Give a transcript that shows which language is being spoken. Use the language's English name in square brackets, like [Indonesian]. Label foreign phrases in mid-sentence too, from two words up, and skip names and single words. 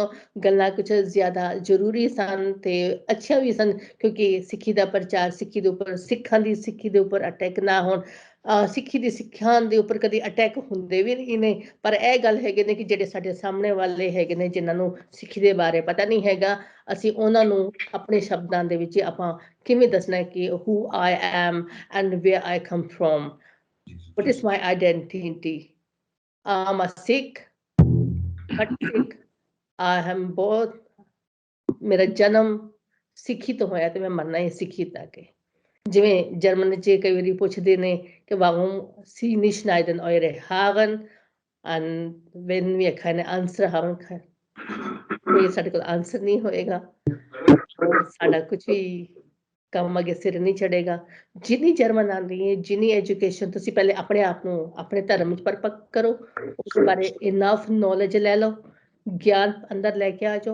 [Punjabi] ਗੱਲਾਂ ਕੁਝ ਜ਼ਿਆਦਾ ਜ਼ਰੂਰੀ ਸਨ ਤੇ ਅੱਛੀਆਂ ਵੀ ਸਨ, ਕਿਉਂਕਿ ਸਿੱਖੀ ਦਾ ਪ੍ਰਚਾਰ, ਸਿੱਖੀ ਦੇ ਉੱਪਰ, ਸਿੱਖਾਂ ਦੀ ਸਿੱਖੀ ਦੇ ਉੱਪਰ ਅਟੈਕ ਨਾ ਹੋਣ। ਸਿੱਖੀ ਦੀ ਸਿੱਖਿਆ ਦੇ ਉੱਪਰ ਕਦੀ ਅਟੈਕ ਹੁੰਦੇ ਵੀ ਨਹੀਂ ਨੇ, ਪਰ ਇਹ ਗੱਲ ਹੈਗੇ ਨੇ ਕਿ ਜਿਹੜੇ ਸਾਡੇ ਸਾਹਮਣੇ ਵਾਲੇ ਹੈਗੇ ਨੇ, ਜਿਨ੍ਹਾਂ ਨੂੰ ਸਿੱਖੀ ਦੇ ਬਾਰੇ ਪਤਾ ਨਹੀਂ ਹੈਗਾ, ਅਸੀਂ ਉਹਨਾਂ ਨੂੰ ਆਪਣੇ ਸ਼ਬਦਾਂ ਦੇ ਵਿੱਚ ਆਪਾਂ ਕਿਵੇਂ ਦੱਸਣਾ ਕਿ [English] who I am and where I come from, what is my identity, I'm a Sikh, but Sikh, I am both, [Punjabi] ਮੇਰਾ ਜਨਮ ਸਿੱਖੀ ਤੋਂ ਹੋਇਆ ਤੇ ਮੈਂ ਮੰਨਣਾ ਹੀ ਸਿੱਖੀ ਤੱਕ ਹੈ। ਜਿਵੇਂ ਜਰਮਨ 'ਚ ਕਈ ਵਾਰੀ ਪੁੱਛਦੇ ਨੇ ਕਿ [German] warum Sie nicht schneiden eure Haare, and wenn wir keine Answer haben, [Punjabi] ਕੋਈ ਸਾਡੇ ਕੋਲ ਆਨਸਰ ਨਹੀਂ ਹੋਏਗਾ, ਸਾਡਾ ਕੁਝ ਵੀ ਕੰਮ ਅੱਗੇ ਸਿਰ ਨਹੀਂ ਚੜੇਗਾ। ਜਿੰਨੀ ਜਰਮਨ ਆਉਂਦੀ ਹੈ, ਜਿੰਨੀ ਐਜੂਕੇਸ਼ਨ, ਤੁਸੀਂ ਪਹਿਲੇ ਆਪਣੇ ਆਪ ਨੂੰ ਆਪਣੇ ਧਰਮ ਵਿੱਚ ਪਰਪੱਕ ਕਰੋ, ਉਸ ਬਾਰੇ [English] enough knowledge [Punjabi] ਲੈ ਲਓ, ਗਿਆਨ ਅੰਦਰ ਲੈ ਕੇ ਆ ਜਾਓ।